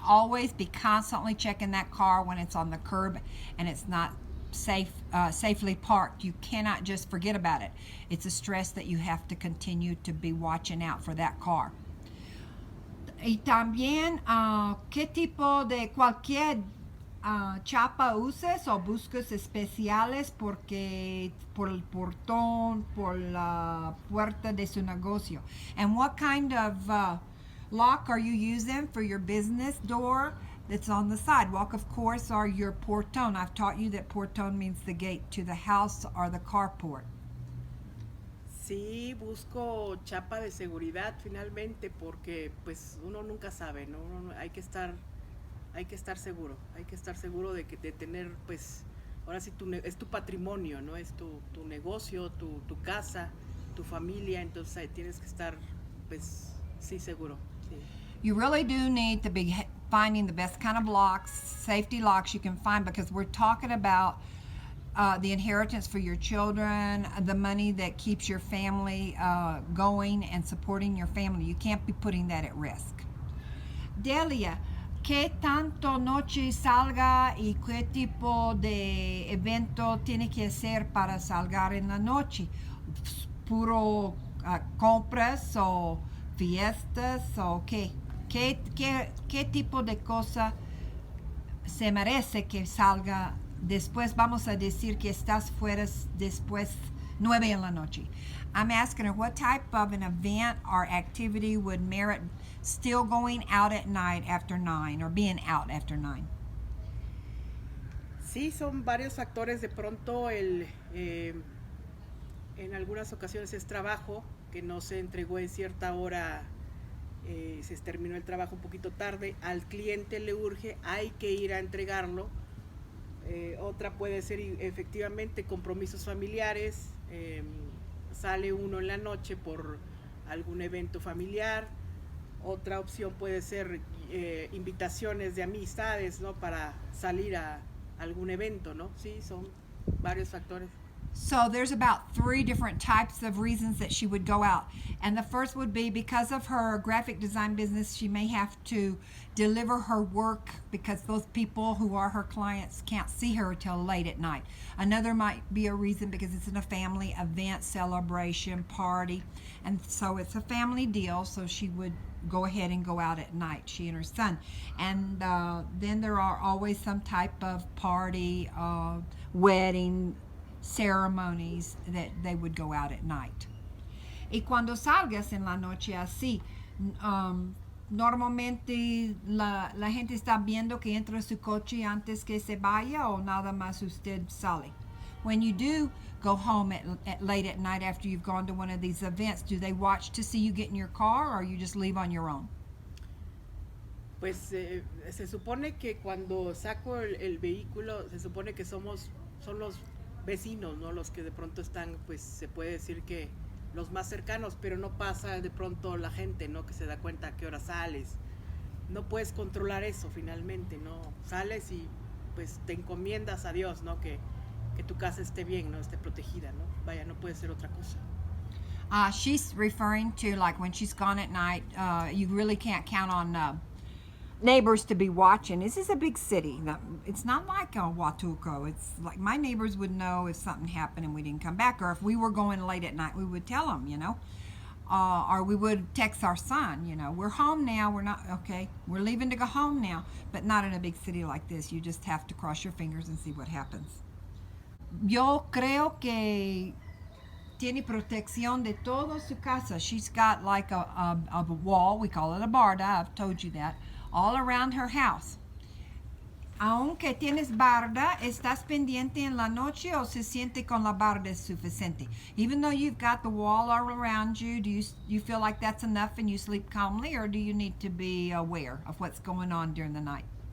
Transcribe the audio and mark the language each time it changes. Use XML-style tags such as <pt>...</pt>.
<en>to always be constantly checking that car when it's on the curb and it's not safely parked. You cannot just forget about it. It's a stress that you have to continue to be watching out for that car.</en> <es>Y también, ¿qué tipo de cualquier chapa uses o buscas especiales porque por el portón, por la puerta de su negocio?</es> <en>And what kind of lock are you using for your business door that's on the sidewalk, of course, or your portón? I've taught you that portón means the gate to the house or the carport.</en> <es>Sí, busco chapa de seguridad finalmente, porque pues uno nunca sabe, ¿no? Hay que estar seguro, de tener, pues, ahora sí es tu patrimonio, ¿no? Es tu negocio, tu casa, tu familia, entonces ahí tienes que estar, pues, sí, seguro. Sí.</es> <en>You really do need to be finding the best kind of locks, safety locks you can find, because we're talking about the inheritance for your children, the money that keeps your family going and supporting your family. You can't be putting that at risk.</en> <es>Delia, ¿qué tanto noche salga y qué tipo de evento tiene que hacer para salgar en la noche? ¿Puro compras o fiestas o qué? ¿Qué tipo de cosa se merece que salga después? Vamos a decir que estás fuera después 9 en la noche.</es> <en>I'm asking her what type of an event or activity would merit still going out at night after 9 or being out after 9.</en> <es>Sí, son varios factores. De pronto en algunas ocasiones es trabajo, que no se entregó en cierta hora, se terminó el trabajo un poquito tarde, al cliente le urge, hay que ir a entregarlo. Otra puede ser efectivamente compromisos familiares, sale uno en la noche por algún evento familiar. Otra opción puede ser invitaciones de amistades, ¿no? Para salir a algún evento, ¿no? Sí, son varios factores.</es> <en>So there's about 3 different types of reasons that she would go out. And the first would be because of her graphic design business, she may have to deliver her work because those people who are her clients can't see her till late at night. Another might be a reason because it's in a family event, celebration, party. And so it's a family deal, so she would go ahead and go out at night, she and her son. And then there are always some type of party, wedding, ceremonies that they would go out at night.</en> <es>Y cuando salgas en la noche así, normalmente la gente está viendo que entra su coche antes que se vaya o nada más usted sale.</es> <en>When you do go home at late at night after you've gone to one of these events, do they watch to see you get in your car or you just leave on your own?</en> <es>Pues se supone que cuando saco el vehículo, se supone que son los vecinos, ¿no? Los que de pronto están, pues se puede decir que los más cercanos, pero no pasa de pronto la gente, ¿no? Que se da cuenta a qué hora sales. No puedes controlar eso finalmente, ¿no? Sales y pues te encomiendas a Dios, ¿no? Que tu casa esté bien, ¿no? Esté protegida, ¿no? Vaya, no puede ser otra cosa.</es> <en>She's referring to like when she's gone at night, you really can't count on neighbors to be watching. This is a big city. It's not like Huatulco. It's like my neighbors would know if something happened and we didn't come back, or if we were going late at night, we would tell them, you know, or we would text our son, you know, we're home now. We're leaving to go home now, but not in a big city like this. You just have to cross your fingers and see what happens.</en> <es>Yo creo que tiene protección de toda su casa.</es> <en>She's got like a wall, we call it a barda, I've told you that, all around her house.</en> <es>Aunque tienes barda, ¿estás pendiente en la noche o se siente con la barda es suficiente?</es> <en>Even though you've got the wall all around you, do you feel like that's enough and you sleep calmly, or do you need to be aware of what's going on during the night?</en>